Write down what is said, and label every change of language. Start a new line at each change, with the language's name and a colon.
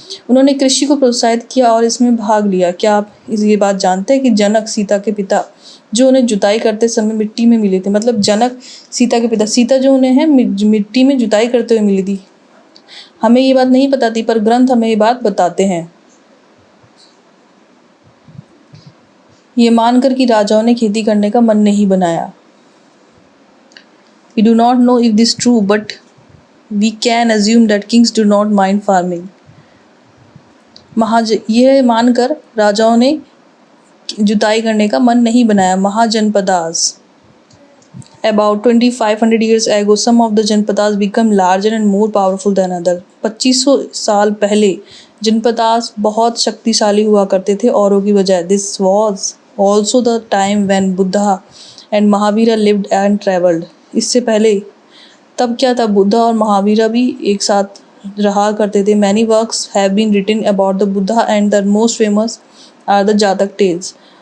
Hindi: उन्होंने कृषि को प्रोत्साहित किया और इसमें भाग लिया। क्या आप ये बात जानते हैं कि जनक, सीता के पिता, जो उन्हें जुताई करते समय मिट्टी में मिले थे, मतलब जनक सीता के पिता, सीता जो उन्हें है मिट्टी में जुताई करते हुए मिली थी। हमें ये बात नहीं पता थी पर ग्रंथ हमें ये बात बताते हैं। ये मानकर कि राजाओं ने खेती करने का मन नहीं बनाया।
English: We do not know if this is true, but we can assume that kings do not mind farming.
Hindi: यह मानकर राजाओं ने जुताई करने का मन नहीं बनाया। Mahajanapadas.
English: About 2500 years ago, some of the janapadas become larger and more powerful than other.
Hindi: 2500 साल पहले जनपदास बहुत शक्तिशाली हुआ करते थे औरों की बजाय.
English: This was also the time when Buddha and Mahavira lived and traveled.
Hindi: इससे पहले तब क्या था, बुद्धा और महावीरा भी एक साथ रहा करते थे.
English: Many works have been written about the Buddha and the most famous are the Jataka tales.